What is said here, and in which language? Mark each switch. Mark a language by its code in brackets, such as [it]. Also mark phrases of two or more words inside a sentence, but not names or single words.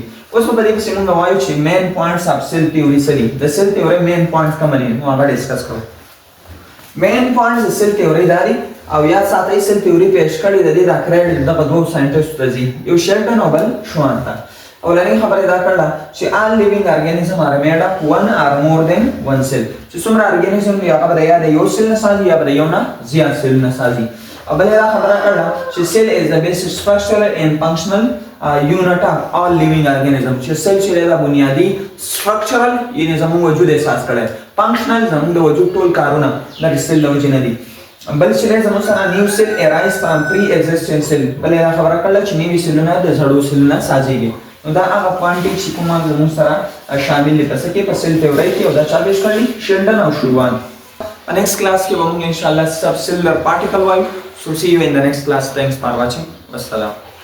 [ps] اوس په دې پسې مونږ وایو چې [en] main points of cell theory [ps] څه دي. د [en] cell theory main points [ps] کوم دي نو هغه ډسکس کوو. [en] main points [ps] د [en] cell theory [ps] دا دي او یاد ساتئ [en] cell theory [ps] پیش کړې د دې دا کریډټ دغه دوه ساینټسټو ته ځي یو شیلټن او بل شوان ته. اولنۍ خبره دا کړله چې [en] all living organism are made of one or more than one cell. [ps] چې څومره ارګانیزم دی هغه به یا د یو سیل نه سازي یا به د یو نه زیات سیل نه سازي. او بل دا خبره کړله چې [en] cell is the basic structural and functional unit of all living organism. [ps] چې سیل چې دا بنیادی structural یعنی زموږ وجود احساس کړي functional زموږ د وجود ټول کارونه د سیل له وجې نه دي. بل چې زموږ سره [en] new cell arise from pre-existing cell. [ps] بل دا خبره کړله چې نوي سیلونه د زړو سیلونه سازيږي. نو دا هغه پوینټ چې کومه زموږ سره شامل دي پس کې په [en] cell theory [ps] کې او دا چا پیش کړي شیلډن او شوان. [en] Next class [ur] کے ہم [en] inshallah subcellular particle wise. So see you in the next class. Thanks for watching. Wassalam.